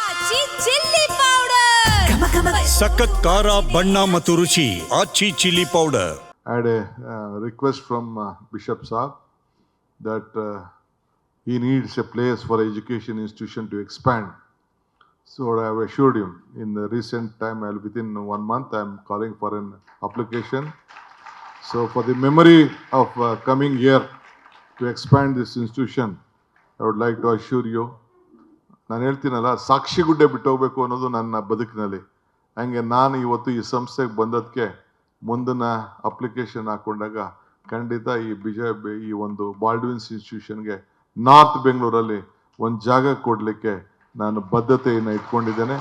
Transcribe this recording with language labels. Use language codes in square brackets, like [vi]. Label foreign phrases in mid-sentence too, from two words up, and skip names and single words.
[kn] ಆಚಿ ಚಿಲ್ಲಿ ಪೌಡರ್ ಸಖತ್ ಖಾರ ಬಣ್ಣ ಮತ್ತು ರುಚಿ ಆಚಿ ಚಿಲ್ಲಿ ಪೌಡರ್. [en] I had a request from Bishop Saab that he needs a place for education institution to expand. So I have assured him in the recent time, within 1 month, I am calling for an application. So for the memory of coming year to expand this institution, I would like to assure you, [kn] ನಾನು ಹೇಳ್ತೀನಲ್ಲ, ಸಾಕ್ಷಿಗುಡ್ಡೆ ಬಿಟ್ಟು ಹೋಗ್ಬೇಕು ಅನ್ನೋದು ನನ್ನ ಬದುಕಿನಲ್ಲಿ. ಹಂಗೆ ನಾನು ಇವತ್ತು ಈ ಸಂಸ್ಥೆಗೆ ಬಂದದಕ್ಕೆ ಮುಂದಿನ ಅಪ್ಲಿಕೇಶನ್ ಹಾಕೊಂಡಾಗ ಖಂಡಿತ ಈ ಒಂದು ಬಾಲ್ಡ್ವಿನ್ಸ್ ಇನ್ಸ್ಟಿಟ್ಯೂಷನ್ಗೆ ನಾರ್ತ್ ಬೆಂಗಳೂರಲ್ಲಿ ಒಂದು ಜಾಗ ಕೊಡಲಿಕ್ಕೆ ನಾನು ಬದ್ಧತೆಯನ್ನು ಇಟ್ಕೊಂಡಿದ್ದೇನೆ.